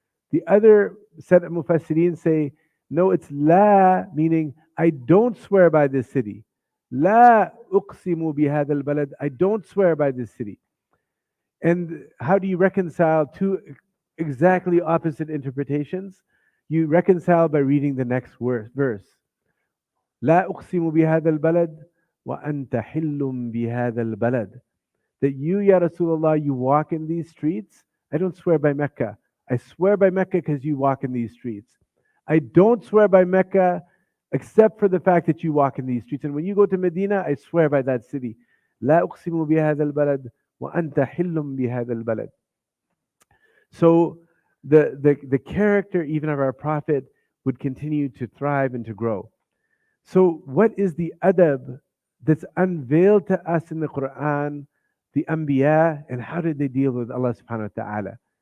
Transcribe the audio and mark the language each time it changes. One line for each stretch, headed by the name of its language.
English: The other set of Mufassirin say, no, it's la, meaning I don't swear by this city.
Arabic: La uqsimu bihadha al-balad,
English: I don't swear by this city. And how do you reconcile two exactly opposite interpretations? You reconcile by reading the next verse.
Arabic: لا أقسم بهذا البلد وأنت حل بهذا البلد.
English: That you, Ya Rasulullah, you walk in these streets. I don't swear by Mecca. I swear by Mecca because you walk in these streets. I don't swear by Mecca except for the fact that you walk in these streets. And when you go to Medina, I swear by that city.
Arabic: لا أقسم بهذا البلد وأنت حل بهذا البلد.
English: So the character even of our Prophet would continue to thrive and to grow. So what is the adab that's unveiled to us in the Quran, the Anbiya, and how did they deal with Allah subhanahu wa ta'ala?